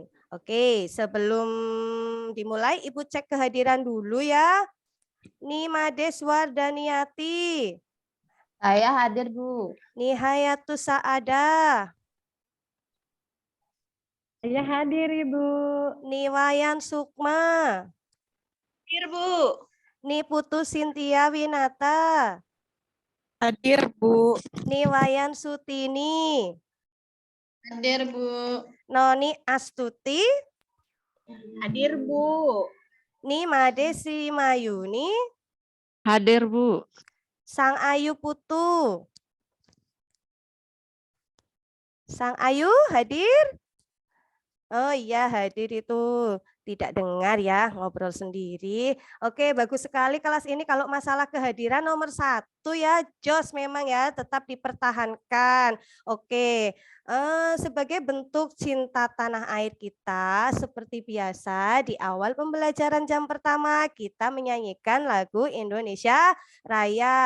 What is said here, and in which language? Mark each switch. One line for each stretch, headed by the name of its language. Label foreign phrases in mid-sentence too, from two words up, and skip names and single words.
Indonesian: Oke, sebelum dimulai, Ibu cek kehadiran dulu ya. Nimades Wardaniati, Saya hadir, Bu. Nihayatus Saada, Saya hadir, Ibu. Niwayan Sukma, Hadir, Bu. Niputu Sintia Winata, Hadir, Bu. Niwayan Sutini, Hadir, Bu. Noni Astuti, Hadir, Bu. Nimade Sri Mayuni, Hadir, Bu. Sang Ayu Putu. Sang Ayu hadir? Oh iya, hadir itu. Tidak dengar ya, ngobrol sendiri. Oke, bagus sekali kelas ini. Kalau masalah kehadiran nomor 1 ya, jos memang ya, tetap dipertahankan. Oke, sebagai bentuk cinta tanah air kita, seperti biasa di awal pembelajaran jam pertama, kita menyanyikan lagu Indonesia Raya.